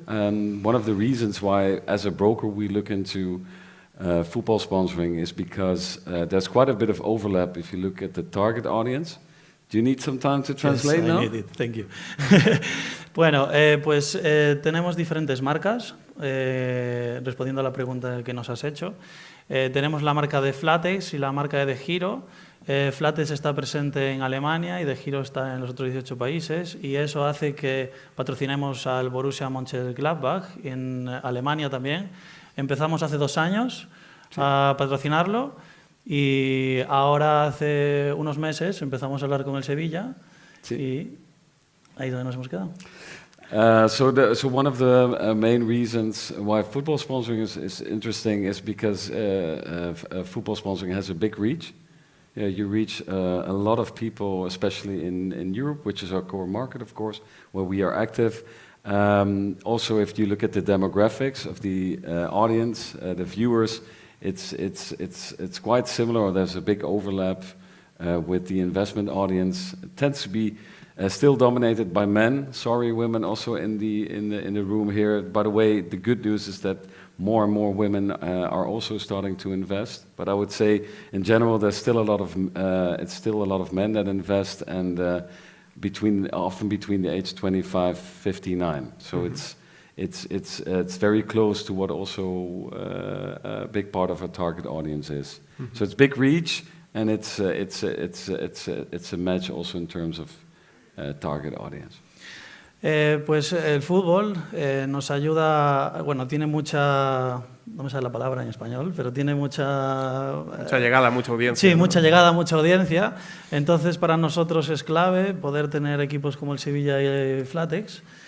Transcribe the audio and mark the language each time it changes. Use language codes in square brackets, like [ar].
[en] And one of the reasons why, as a broker, we look into football sponsoring is because there's quite a bit of overlap if you look at the target audience. Do you need some time to translate now? I need it. Thank you. [es] Bueno, pues tenemos diferentes marcas, respondiendo a la pregunta que nos has hecho. Tenemos la marca de Flatex y la marca de Giro. Flatex está presente en Alemania y de Giro está en los otros 18 países, y eso hace que patrocinemos al Borussia Mönchengladbach en Alemania también. Empezamos hace 2 años a patrocinarlo. Y ahora hace unos meses empezamos a hablar con el Sevilla y ahí es donde nos hemos quedado. [en] So one of the main reasons why football sponsoring is interesting is because football sponsoring has a big reach. You reach a lot of people, especially in Europe, which is our core market, of course, where we are active. Also, if you look at the demographics of the audience, the viewers, it's quite similar, or there's a big overlap with the investment audience. It tends to be still dominated by men. Sorry, women also in the room here. By the way, the good news is that more and more women are also starting to invest. But I would say, in general, there's still a lot of men that invest, and often between the age 25, 59. So mm-hmm. It's very close to what also a big part of our target audience is. Mm-hmm. So it's big reach, and it's a match also in terms of target audience. [es] Pues el fútbol nos ayuda, bueno, tiene mucha, no me sale la palabra en español, pero tiene mucha llegada, mucha audiencia. Sí, ¿no? Mucha llegada, mucha audiencia. Entonces, para nosotros es clave poder tener equipos como el Sevilla y Flatex.